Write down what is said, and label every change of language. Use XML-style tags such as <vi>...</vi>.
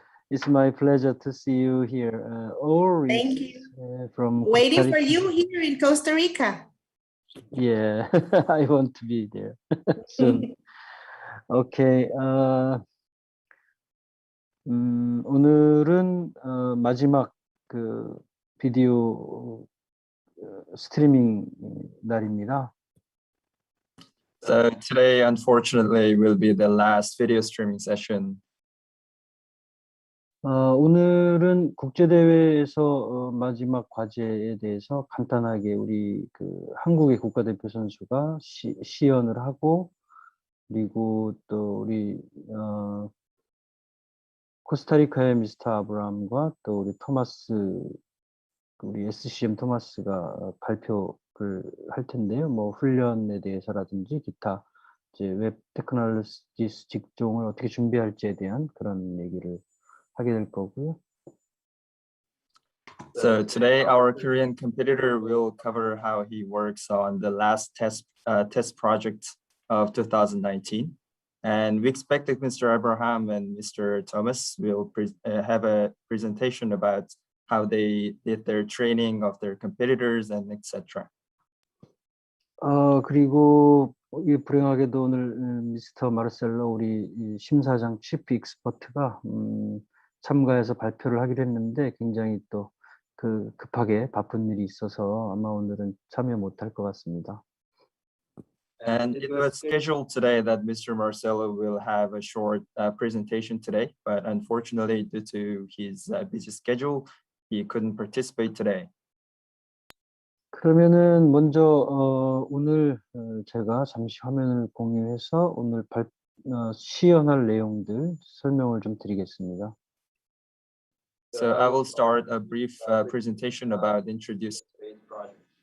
<en>It's my pleasure to see you here. Or Thank is you. from Costa Waiting for Rica. you here in Costa Rica. Yeah, I want to be there soon.</en> <ko>Okay, 오늘은 마지막 그 비디오 스트리밍 날입니다.</ko> <en>So today, unfortunately, will be the last video streaming session.</en> <ko>오늘은 국제대회에서 마지막 과제에 대해서 간단하게 우리 그 한국의 국가대표 선수가 시연을 하고, 그리고 또 우리 코스타리카의 미스터 아브람과 또 우리 토마스, 우리 SCM 토마스가 발표를 할 텐데요. 뭐 훈련에 대해서라든지 기타 이제 웹 테크놀로지 직종을 어떻게 준비할지에 대한 그런 얘기를 하게 될 거고요.</ko> <en>So today, our Korean competitor will cover how he works on the last test project of 2019. And we expect that Mr. Abraham and Mr. Thomas will have a presentation about how they did their training of their competitors and etc.</en> <ko>그리고 이 불행하게도 오늘 미스터 마르셀로 우리 이 심사장 치프 익스퍼트가 참가해서 발표를 하기로 했는데 굉장히 또 그 급하게 바쁜 일이 있어서 아마 오늘은 참여 못할 것 같습니다.</ko> <en>And it was scheduled today that Mr. Marcelo will have a short presentation today, but unfortunately, due to his busy schedule, he couldn't participate today.</en> <ko>그러면은 먼저 오늘 제가 잠시 화면을 공유해서 오늘 시연할 내용들 설명을 좀 드리겠습니다.</ko> <en>So I will start a brief presentation about introducing today's project.</en>